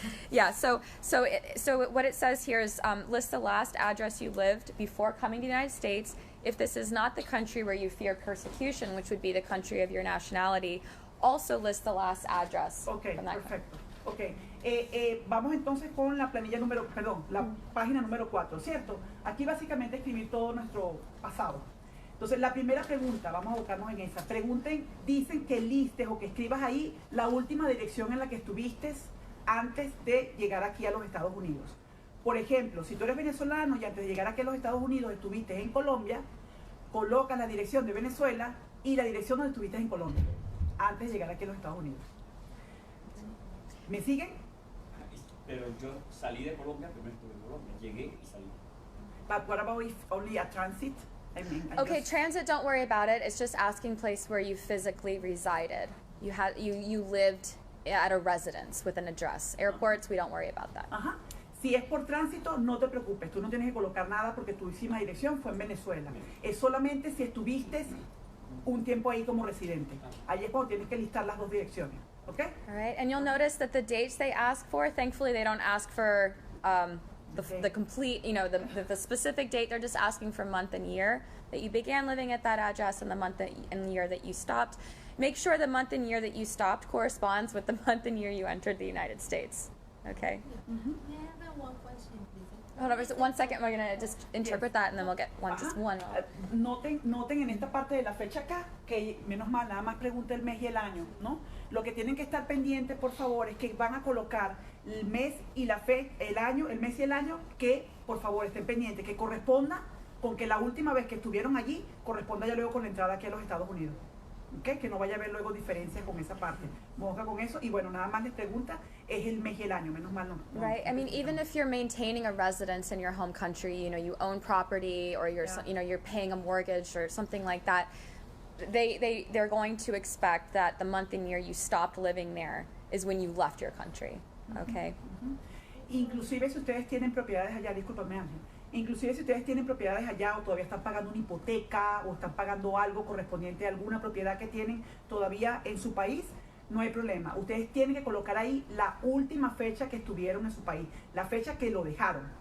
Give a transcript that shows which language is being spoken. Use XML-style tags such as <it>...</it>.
<en>Yeah, so what it says here is list the last address you lived before coming to the United States. If this is not the country where you fear persecution, which would be the country of your nationality, also list the last address from that</en> <es>perfecto. Ok, vamos entonces con la planilla la página número 4, ¿cierto? Aquí básicamente escribir todo nuestro pasado. Entonces, la primera pregunta, vamos a abocarnos en esa. Dicen que listes o que escribas ahí la última dirección en la que estuviste antes de llegar aquí a los Estados Unidos. Por ejemplo, si tú eres venezolano y antes de llegar aquí a los Estados Unidos estuviste en Colombia, colocas la dirección de Venezuela y la dirección donde estuviste en Colombia, antes de llegar aquí a los Estados Unidos. ¿Me siguen? Pero yo salí de Colombia, primero estuve en Colombia, llegué y salí.</es> <en>But what about if only a transit? Okay, transit, don't worry about it. It's just asking place where you physically resided. You lived at a residence with an address. Airports, we don't worry about that. Ajá.</en> <es>Si es por tránsito, no te preocupes. Tú no tienes que colocar nada porque tu última dirección fue en Venezuela. Es solamente si estuviste un tiempo ahí como residente. Ahí es cuando tienes que listar las dos direcciones.</es> <en>Okay? All right, and you'll notice that the dates they ask for, thankfully they don't ask for the complete, the specific date. They're just asking for month and year that you began living at that address and the month and year that you stopped. Make sure the month and year that you stopped corresponds with the month and year you entered the United States. Okay? May I have one question, please? Hold on, 1 second. We're going to just interpret that and then we'll get just one.</en> <es>Noten en esta parte de la fecha acá, que menos mal, nada más pregunta el mes y el año, ¿no? Lo que tienen que estar pendientes, por favor, es que van a colocar el mes y la el mes y el año, que, por favor, estén pendientes, que corresponda con que la última vez que estuvieron allí, corresponda ya luego con la entrada aquí a los Estados Unidos. ¿Okay? Que no vaya a haber luego diferencias con esa parte. Moja con eso. Y bueno, nada más les pregunta, es el mes y el año, menos mal no.</es> <en>Right. I mean, even if you're maintaining a residence in your home country, you own property or you're paying a mortgage or something like that, they're going to expect that the month and year you stopped living there is when you left your country. Okay?</en> <es>Inclusive si ustedes tienen propiedades allá, discúlpame Ángel, Inclusive si ustedes tienen propiedades allá o todavía están pagando una hipoteca o están pagando algo correspondiente a alguna propiedad que tienen todavía en su país, no hay problema. Ustedes tienen que colocar ahí la última fecha que estuvieron en su país, la fecha que lo dejaron.</es>